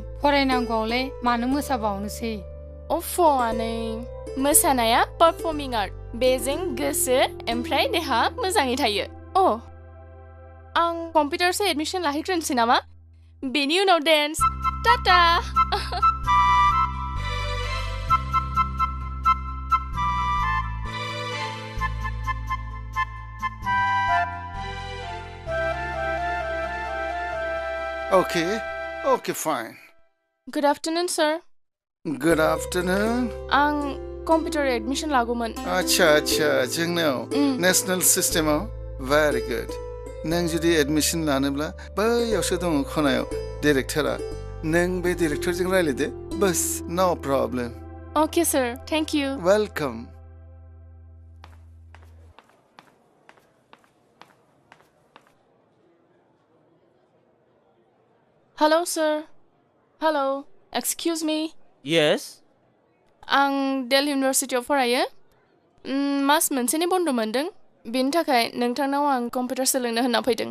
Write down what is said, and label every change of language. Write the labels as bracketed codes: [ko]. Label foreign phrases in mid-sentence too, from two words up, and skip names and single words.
[brx] फरायनांगौआवलाय मानो मोसाबावनोसै अफ आनै मोसानाया [en] performing art [brx] बेजों गोसो ओमफ्राय देहा मोजाङै थायो अ आं कम्पिउटारसो एडमिसन लाहैग्रोनोसै नामा बेनि उनाव डेन्स टाटा [en] Okay, fine. good afternoon sir Good afternoon. [brx] आं कम्पिउटार एडमिसन लागौमोन अच्छा जोंनाव [en] national system very good. [brx] नों जुदि एडमिसन लानोब्ला बैयावसो दङ खनायाव डिरेक्टरा नों बे डिरेक्टरजों रायलायदो बस [en] no problem okay sir thank you welcome hello sir hello excuse me yes [brx] आं दिल्ली इउनिभार्सिटियाव फरायो मास मोनसेनि बन्द मोनदों बेनि थाखाय नोंथांनाव आं कम्पिउटार सोलोंनो होनना फैदों